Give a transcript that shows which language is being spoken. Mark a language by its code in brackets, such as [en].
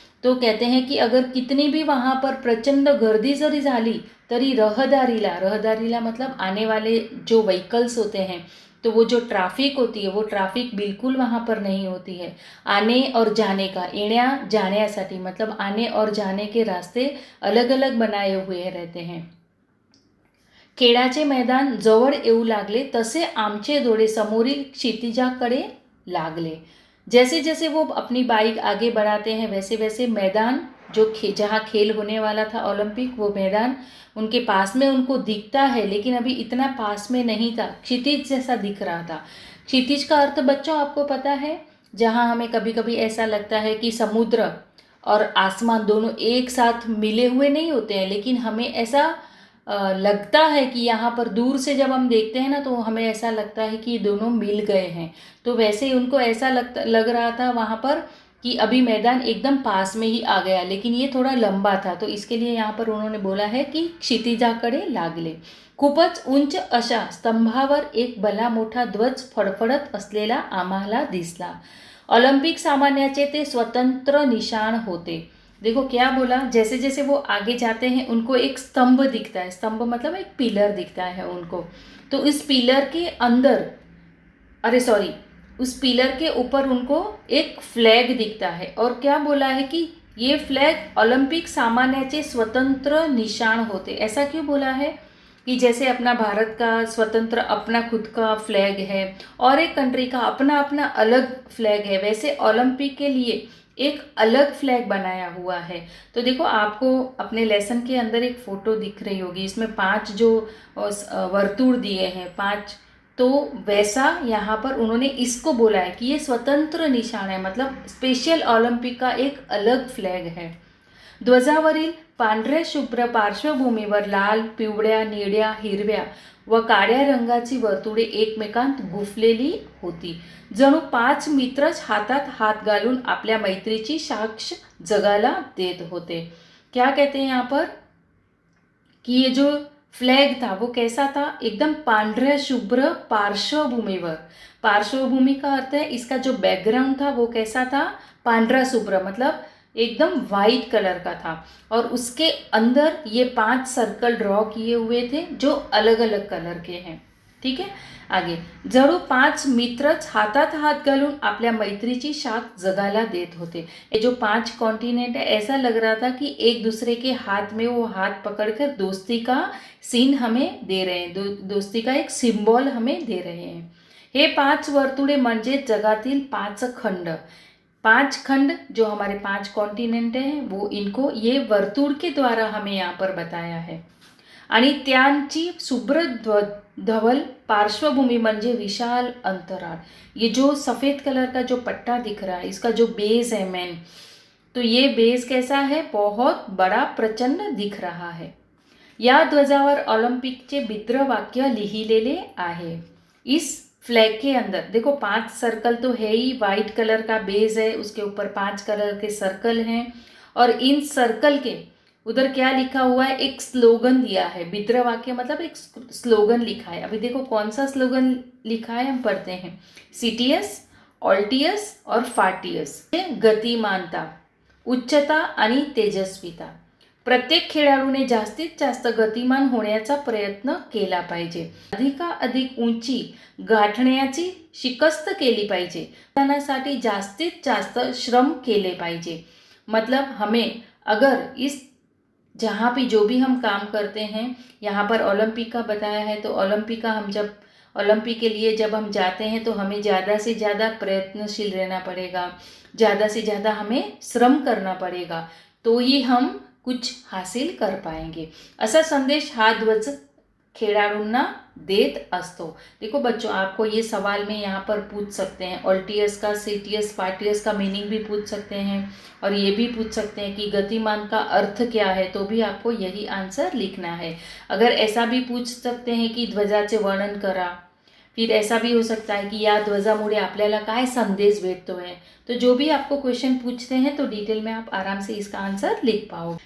[hi] तो कहते हैं कि अगर कितनी भी वहाँ पर [mr] प्रचंड गर्दी जरी झाली तरी रहदारीला [hi] मतलब आने वाले जो व्हीकल्स होते हैं, तो वो जो ट्रैफिक होती है वो ट्रैफिक बिल्कुल वहाँ पर नहीं होती है। आने और जाने का, [mr] येण्या जाण्यासाठी [hi] मतलब आने और जाने के रास्ते अलग अलग बनाए हुए रहते हैं। [mr] खेळाचे मैदान जवळ येऊ लागले तसे आमचे डोळे समोरील क्षितिजाकडे लागले। [hi] जैसे जैसे वो अपनी बाइक आगे बढ़ाते हैं वैसे वैसे मैदान जो जहाँ खेल होने वाला था ओलंपिक, वो मैदान उनके पास में उनको दिखता है, लेकिन अभी इतना पास में नहीं था, क्षितिज जैसा दिख रहा था। क्षितिज का अर्थ बच्चों आपको पता है, जहाँ हमें कभी कभी ऐसा लगता है कि समुद्र और आसमान दोनों एक साथ मिले हुए नहीं होते हैं, लेकिन हमें ऐसा लगता है कि यहाँ पर दूर से जब हम देखते हैं ना तो हमें ऐसा लगता है कि ये दोनों मिल गए हैं। तो वैसे ही उनको ऐसा लग रहा था वहाँ पर कि अभी मैदान एकदम पास में ही आ गया, लेकिन ये थोड़ा लंबा था, तो इसके लिए यहाँ पर उन्होंने बोला है की [mr] क्षितिजाकडे लागले. खूपच उंच अशा स्तंभावर एक भला मोठा ध्वज फडफडत असलेला आम्हाला दिसला. ऑलिम्पिक सामान्याचे ते स्वतंत्र निशाण होते. [hi] देखो क्या बोला, जैसे जैसे वो आगे जाते हैं उनको एक स्तंभ दिखता है, स्तंभ मतलब एक पिलर दिखता है उनको, तो इस पिलर के अंदर, अरे सॉरी, उस पिलर के ऊपर उनको एक फ्लैग दिखता है, और क्या बोला है कि ये फ्लैग [mr] ओलंपिक सामान्याचे स्वतंत्र निशान होते. [hi] ऐसा क्यों बोला है कि जैसे अपना भारत का स्वतंत्र अपना खुद का फ्लैग है और एक कंट्री का अपना अपना अलग फ्लैग है, वैसे ओलंपिक के लिए एक अलग फ्लैग बनाया हुआ है. तो देखो आपको अपने लेसन के अंदर एक फ़ोटो दिख रही होगी, इसमें 5 जो वर्तुड़ दिए हैं 5, तो वैसा यहाँ पर उन्होंने इसको बोला है कि ये स्वतंत्र निशान है, मतलब स्पेशल ओलंपिक का एक अलग फ्लॅग है. [mr] ध्वजावरील पांढऱ्या शुभ्र पार्श्वभूमीवर लाल, पिवळ्या, निळ्या, हिरव्या व काळ्या रंगाची वर्तुळे एकमेकांत गुंफलेली होती. जणू 5 मित्रच हातात हात घालून आपल्या मैत्रीची साक्ष जगाला देत होते. [hi] क्या कहते हैं यहाँ पर कि ये जो फ्लैग था वो कैसा था, एकदम [mr] पांढऱ्या शुभ्र पार्श्वभूमीवर. [hi] पार्श्वभूमि का अर्थ है इसका जो बैकग्राउंड था वो कैसा था, [mr] पांढरा शुभ्र, [hi] मतलब एकदम वाइट कलर का था, और उसके अंदर ये 5 सर्कल ड्रॉ किए हुए थे जो अलग अलग कलर के हैं. ठीक है, आगे. [mr] जणू 5 मित्रच हातात हात घालून आपल्या मैत्रीची साथ जगाला देत होते. [hi] ये जो 5 कॉन्टिनेंट है, ऐसा लग रहा था कि एक दूसरे के हाथ में वो हाथ पकड़कर दोस्ती का सीन हमें दे रहे हैं, दोस्ती का एक सिंबल हमें दे रहे हैं. [mr] हे 5 वर्तुळे म्हणजे जगातील 5 खंड. [hi] 5 खंड जो हमारे 5 कॉन्टिनेंट हैं वो इनको ये वर्तुळ के द्वारा हमें यहाँ पर बताया है. [mr] आणि त्यांची शुभ्र धवल पार्श्वभूमि म्हणजे विशाल अंतराल. [hi] ये जो सफ़ेद कलर का जो पट्टा दिख रहा है, इसका जो बेस है मेन, तो ये बेस कैसा है, बहुत बड़ा प्रचंड दिख रहा है. [mr] या ध्वजावर ऑलिम्पिकचे बिद्र वाक्य लिहिलेले आहे. [hi] इस फ्लैग के अंदर देखो 5 सर्कल तो है ही, वाइट कलर का बेस है, उसके ऊपर 5 कलर के सर्कल हैं, और इन सर्कल के उधर क्या लिखा हुआ है, एक स्लोगन दिया है. बिद्र वाक्य मतलब एक स्लोगन लिखा है. अभी देखो कौन सा स्लोगन लिखा है, हम पढ़ते हैं. [la] सीटीएस, ऑल्टियस और फार्टियस. [mr] गतिमानता, उच्चता आणि तेजस्विता. प्रत्येक खेळाडूने जास्तीत जास्त गतिमान होण्याचा प्रयत्न केला पाहिजे. अधिकाधिक उंची गाठण्याची शिकस्त केली पाहिजे. त्यासाठी जास्तीत जास्त श्रम केले पाहिजे. [hi] मतलब हमें अगर इस जहाँ भी जो भी हम काम करते हैं, यहाँ पर ओलंपिक का बताया है, तो ओलंपिक का हम जब ओलंपिक के लिए जब हम जाते हैं तो हमें ज़्यादा से ज़्यादा प्रयत्नशील रहना पड़ेगा, ज़्यादा से ज़्यादा हमें श्रम करना पड़ेगा, तो ही हम कुछ हासिल कर पाएंगे. [mr] असा संदेश हा ध्वज खेळाडूंना देत असतो. [hi] देखो बच्चों, आपको ये सवाल में यहाँ पर पूछ सकते हैं, ऑल्टियस का, सीटियस, फार्टियस का मीनिंग भी पूछ सकते हैं, और ये भी पूछ सकते हैं कि गतिमान का अर्थ क्या है, तो भी आपको यही आंसर लिखना है. अगर ऐसा भी पूछ सकते हैं कि [mr] ध्वजाचे वर्णन करा, [hi] फिर ऐसा भी हो सकता है कि [mr] या ध्वजामुळे आपल्याला काय संदेश भेटतो [hi] है, तो जो भी आपको क्वेश्चन पूछते हैं तो डिटेल में आप आराम से इसका आंसर लिख पाओ.